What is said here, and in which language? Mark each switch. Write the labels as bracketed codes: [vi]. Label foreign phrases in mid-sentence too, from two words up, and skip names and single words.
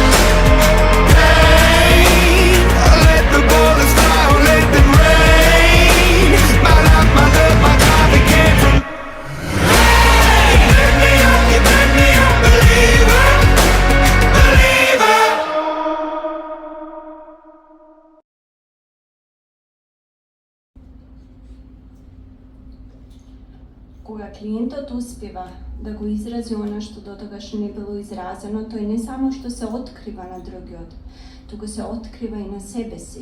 [en] Hey, let the bullets fly, let them rain. My love, my God, it came from. Hey, you turn me up, you turn me up, believer, believer. [mk] Кога клиентот успева да го изрази она што дотогаш не било изразено, тој не само што се открива на другиот, туку се открива и на себе си.